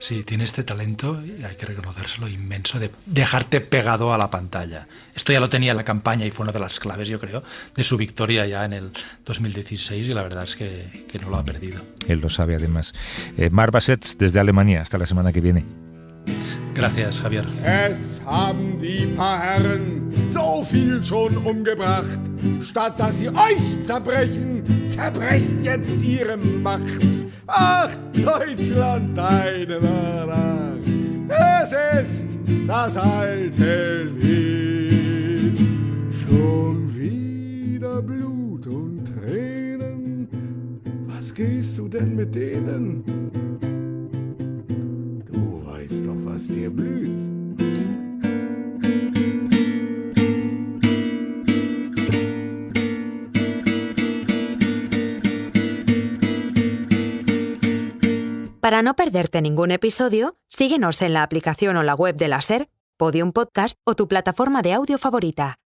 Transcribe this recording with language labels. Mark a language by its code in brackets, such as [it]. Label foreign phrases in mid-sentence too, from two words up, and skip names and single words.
[es] Sí, tiene este talento, y hay que reconocérselo, inmenso, de dejarte pegado a la pantalla. Esto ya lo tenía en la campaña y fue una de las claves, yo creo, de su victoria ya en el 2016 y la verdad es que no lo ha perdido. Él lo sabe además. Marc Bassetts desde Alemania, hasta la semana que viene. Gracias, Javier. [de] Es haben die paar Herren so viel schon umgebracht. Statt dass sie euch zerbrechen, zerbrecht jetzt ihre Macht. Ach, Deutschland, deine Mörder. Es ist das alte Lied. Schon wieder Blut und Tränen. Was gehst du denn mit denen? Weißt doch, was dir blüht. [es] Para no perderte ningún episodio, síguenos en la aplicación o la web de la SER, Podium Podcast o tu plataforma de audio favorita.